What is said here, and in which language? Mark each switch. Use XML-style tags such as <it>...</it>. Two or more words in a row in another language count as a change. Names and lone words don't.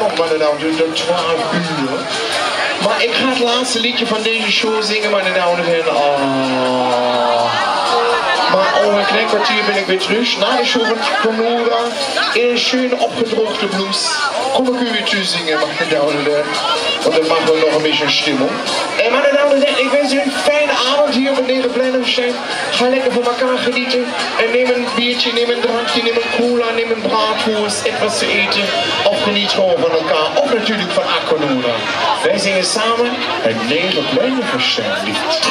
<nl>mannen nou tot 12 uur. Maar ik ga het laatste liedje van deze show zingen,</nl> <de>meine Damen und Herren.</de> <nl>Maar over een klein kwartier ben ik weer terug. Na de show van Nora in een schöne opgedroogde blouse. Kom ik u weer terug zingen,</nl> <de>meine Damen und Herren.</de> <nl>Want dan maken we nog een beetje stimmung.</nl> <de>En meine Damen und Herren,</de> <nl>ik wens u een fijne avond hier met Nederland Blenheimstein. Ga lekker van elkaar genieten. En neem een biertje, neem een drankje, neem een cola, neem een braadworst, etwas te eten. Of geniet gewoon van elkaar. Of natuurlijk van Aquanura. Wij zingen samen het Nederland Blenheimstein lied.</nl>